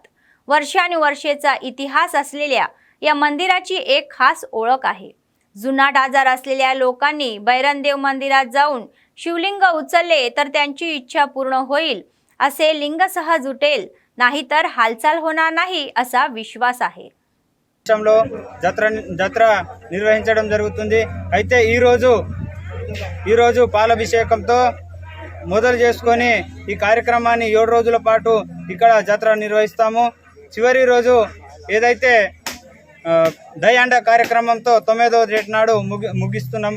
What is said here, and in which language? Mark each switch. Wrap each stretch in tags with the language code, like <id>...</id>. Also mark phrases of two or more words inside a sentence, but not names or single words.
<mr>वर्षानुवर्षेचा इतिहास असलेल्या या मंदिराची एक खास ओळख आहे। जुनाट आजार असलेल्या लोकांनी बैरनदेव मंदिरात जाऊन शिवलिंग उचलले तर त्यांची इच्छा पूर्ण होईल, असे लिंग सहज उठेल, नाहीतर हालचाल होणार नाही असा विश्वास आहे।</mr> <te>జాతర నిర్వహించడం జరుగుతుంది। అయితే ఈ రోజు పాలాభిషేకంతో మొదలు చేసుకొని ఈ కార్యక్రమాన్ని 7 రోజుల పాటు ఇక్కడ జాతర నిర్వహిస్తాము। చివరి రోజు ఏదైతే దయాండ కార్యక్రమంతో 9వ డేట్ నాడు ముగిస్తున్నాము।</te>